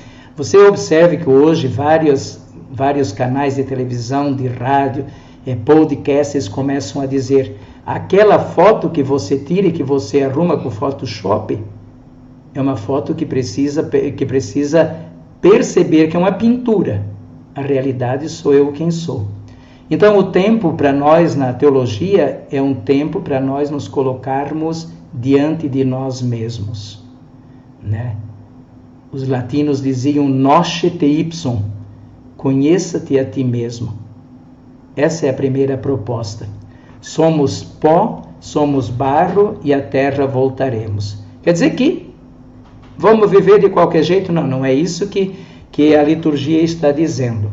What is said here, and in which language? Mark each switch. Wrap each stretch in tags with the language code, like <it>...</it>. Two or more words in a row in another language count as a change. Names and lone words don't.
<pt>Você observe que hoje vários canais de televisão, de rádio, podcasts começam a dizer: aquela foto que você tira e que você arruma com o Photoshop é uma foto que precisa perceber que é uma pintura. A realidade sou eu quem sou. Então o tempo para nós na teologia é um tempo para nós nos colocarmos diante de nós mesmos, né? Os latinos diziam</pt> <la>nosce te ipsum,</la> <pt>conheça-te a ti mesmo. Essa é a primeira proposta. Somos pó, somos barro e à terra voltaremos. Quer dizer que vamos viver de qualquer jeito? Não, não é isso que a liturgia está dizendo.</pt>